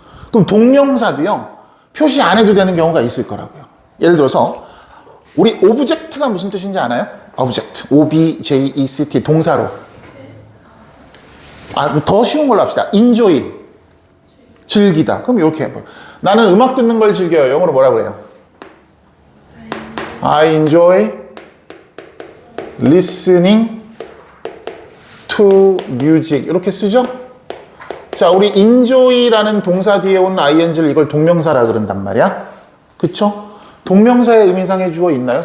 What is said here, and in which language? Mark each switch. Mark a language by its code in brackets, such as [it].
[ko] 그럼 동명사도요, 표시 안 해도 되는 경우가 있을 거라고요. 예를 들어서, 우리 오브젝트가 무슨 뜻인지 아나요? 오브젝트. O-B-J-E-C-T. 동사로. 더 쉬운 걸로 합시다. enjoy. 즐기다. 그럼 이렇게 해봐요. 나는 음악 듣는 걸 즐겨요. 영어로 뭐라 그래요? [en] I enjoy listening to music. [ko] 이렇게 쓰죠? 자, 우리 enjoy라는 동사 뒤에 오는 ing를 이걸 동명사라 그런단 말이야. 그쵸? 동명사의 의미상의 주어 있나요?